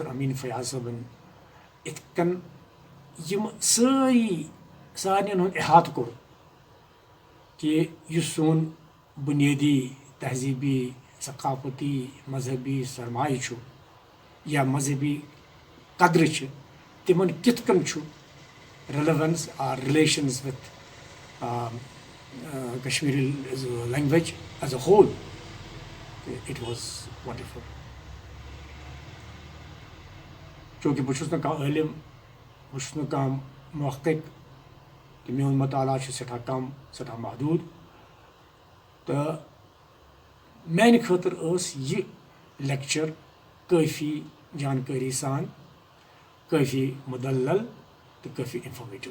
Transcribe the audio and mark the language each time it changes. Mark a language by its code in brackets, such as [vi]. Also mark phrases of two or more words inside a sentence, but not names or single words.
[ks] امین فیاض صٲبن یِتھ کٔنۍ یِم سارنٕے ہُنٛد احاطہٕ کوٚر کہِ یُس سون بُنیٲدی تہذیٖبی ثقافتی مذہبی سرمایہِ چھُ یا مذہبی قدرٕ چھِ، تِمن کِتھ کٔنۍ چھُ [en] relevance or relations with Kashmiri language as a whole. it was wonderful. [ks] چوٗنٛکہِ بہٕ چھُس نہٕ کانٛہہ عٲلِم، بہٕ چھُس نہٕ کانٛہہ محقق تہٕ میون مطالعہ چھُ سٮ۪ٹھاہ کم، سٮ۪ٹھاہ محدوٗد. تہٕ میانہِ خٲطرٕ ٲس یہِ لیکچر کٲفی جانکٲری سان، کٲفی مُدلل تہٕ کٲفی انفارمیٹِو.